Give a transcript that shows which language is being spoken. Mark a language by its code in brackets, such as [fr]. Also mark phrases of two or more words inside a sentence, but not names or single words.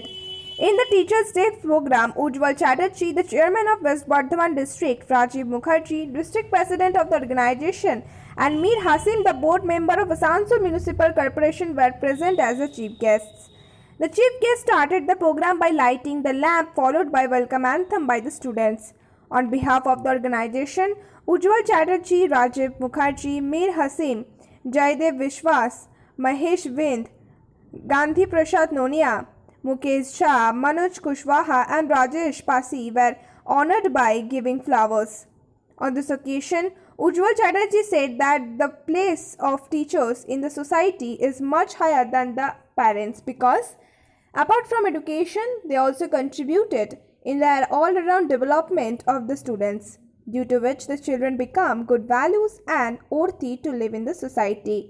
[en] In the Teachers Day program, Ujjwal Chatterjee, the chairman of West Bardhaman district, Rajiv Mukherjee, district president of the organization, and Mir Hasim, the board member of Asansol Municipal Corporation, were present as the chief guests. The chief guest started the program by lighting the lamp, followed by welcome anthem by the students. On behalf of the organization, Ujjwal Chatterjee, Rajiv Mukherjee, Mir Hasim, Jaidev Vishwas, Mahesh Vind, Gandhi Prasad Nonia, Mukesh Shah, Manoj Kushwaha and Rajesh Pasi were honored by giving flowers. On this occasion, Ujjwal Chatterjee said that the place of teachers in the society is much higher than the parents because, apart from education, they also contributed in their all-around development of the students, due to which the children become good values and worthy to live in the society.